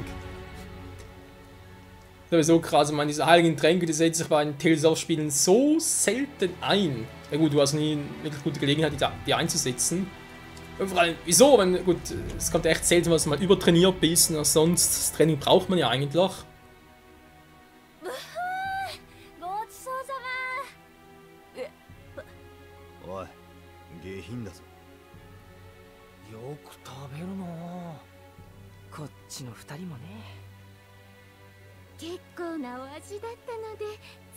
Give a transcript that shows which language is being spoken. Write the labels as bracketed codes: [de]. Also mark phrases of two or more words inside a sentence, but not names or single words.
[de] Das ist so krass, ich meine, diese heiligen Tränke, die setzen sich bei den Tales of Spielen so selten ein. Ja gut, du hast nie eine wirklich gute Gelegenheit, die einzusetzen. Und vor allem, wieso? Wenn, gut, es kommt echt selten, was mal übertrainiert bist, und sonst, das Training braucht man ja eigentlich. [ja] おい、下品だぞ。よく食べるな。こっちの二人もね。結構なお味だったのでつい。